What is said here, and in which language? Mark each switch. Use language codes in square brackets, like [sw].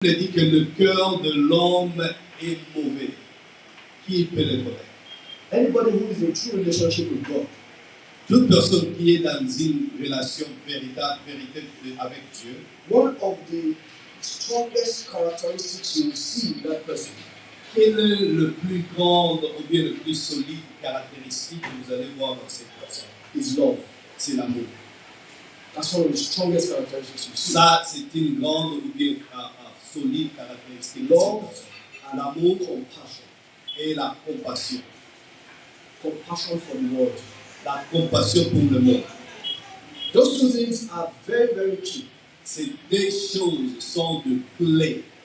[fr] Il dit que le cœur de l'homme est mauvais. Qui peut le connaître? [en] Anybody who is in true relationship with God, [fr] toute personne qui est dans une relation véritable avec Dieu, [en] one of the strongest characteristics you will see in that person [fr] quel est le plus grand ou bien le plus solide caractéristique que vous allez voir dans cette personne? [en] is love. [fr] C'est l'amour. [en] That's one of the strongest characteristics you see. [fr] Ça, c'est une grande ou bien solide caractéristique. [en] Love and [fr] l'amour, [en] compassion. [fr] Et la compassion. [en] Compassion for the world. [fr] La compassion pour le monde. [en] Those two things are very, very key. [fr] Ces deux choses sont de clé.